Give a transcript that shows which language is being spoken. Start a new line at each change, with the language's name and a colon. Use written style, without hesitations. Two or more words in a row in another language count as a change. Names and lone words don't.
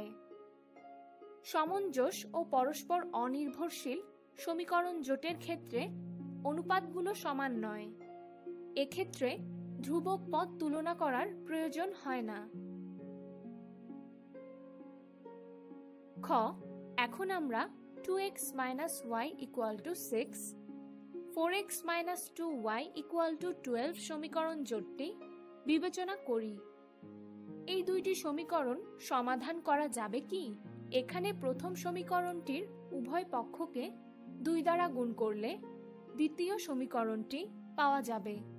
Bangla: সমঞ্জস ও পরস্পর অনির্ভরশীল সমীকরণ জোটের ক্ষেত্রে অনুপাতগুলো সমান নয়। এক্ষেত্রে ধ্রুবক পদ তুলনা করার প্রয়োজন হয় না। খ, এখন আমরা 2x - y = 6, 4x - 2y = 12 সমীকরণ জোটটি বিবেচনা করি। এই দুইটি সমীকরণ সমাধান করা যাবে কি? এখানে প্রথম সমীকরণটির উভয় পক্ষকে 2 দ্বারা গুণ করলে দ্বিতীয় সমীকরণটি পাওয়া যাবে।